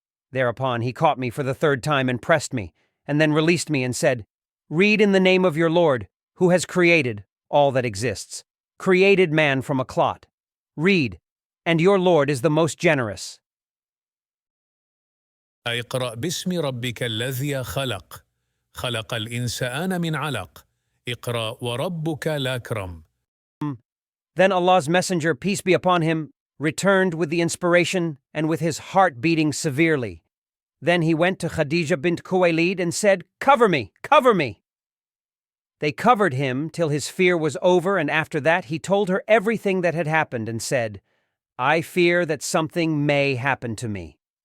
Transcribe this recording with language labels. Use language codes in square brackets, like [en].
[en] Thereupon he caught me for the third time and pressed me, and then released me and said, Read in the name of your Lord, who has created all that exists, created man from a clot. Read, and your Lord is the most generous. [ar] اقرأ باسم ربك الذي خلق خلق الإنسان من علق اقرأ وربك الأكرم. [en] Then Allah's Messenger, peace be upon him, returned with the inspiration and with his heart beating severely. Then he went to Khadija bint Khuwaylid and said, "Cover me, cover me." They covered him till his fear was over, and after that he told her everything that had happened and said, "I fear that something may happen to me."